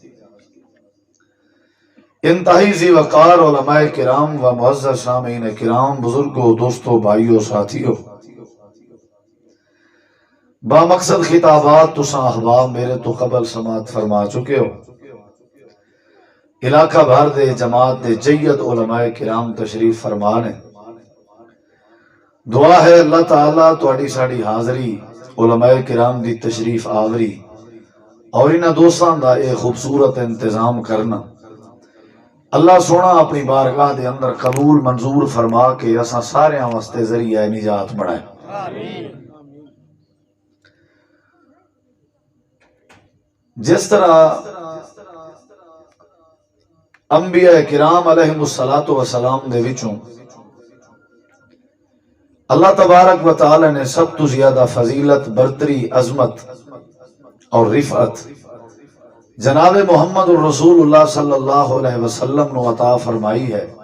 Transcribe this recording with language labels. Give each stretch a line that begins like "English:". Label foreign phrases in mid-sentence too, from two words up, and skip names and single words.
Punjabi: انتہائی ذی وقار علماء کرام و معزز سامعین کرام، بزرگوں، دوستوں، بھائیوں، ساتھیوں، با مقصد خطابات تساں احباب میرے تو قبل سماعت فرما چکے ہو۔ علاقہ بھر دے جماعت دے جید علماء کرام تشریف فرمانے، دعا ہے اللہ تعالیٰ تواڈی ساڈی حاضری، علماء کرام دی تشریف آوری اور انہاں دوستاں دا اے خوبصورت انتظام کرنا اللہ سونا اپنی بارگاہ دے اندر قبول منظور فرما کے اساں سارے واسطے ذریعہ نجات بنائے۔ جس طرح انبیاء کرام علیہم السلام دے وچوں اللہ تبارک و تعالی نے سب تو زیادہ فضیلت، برتری، عظمت اور رفعت جناب محمد الرسول اللہ صلی اللہ علیہ وسلم نو عطا فرمائی ہے۔